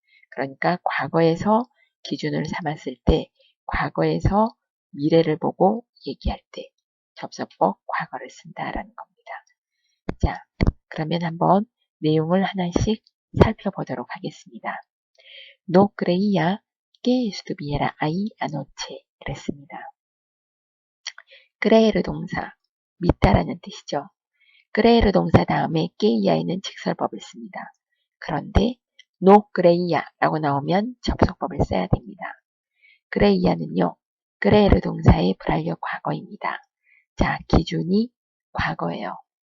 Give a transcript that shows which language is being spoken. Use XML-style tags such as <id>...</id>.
<ko>그러니까 과거에서 기준을 삼았을 때 과거에서 미래를 보고 얘기할 때 접속법 과거를 쓴다라는 겁니다. 자, 그러면 한번 내용을 하나씩 살펴보도록 하겠습니다.</ko> <es>No creía que estuviera ahí anoche.</es> <ko>그랬습니다. creer 동사, 믿다라는 뜻이죠. creer 동사 다음에 queia에는 직설법을 씁니다. 그런데</ko> <es>no creía</es> <ko>라고 나오면 접속법을 써야 됩니다. creía는요. creer 동사의 불완료 과거입니다. 자, 기준이 과거예요.</ko>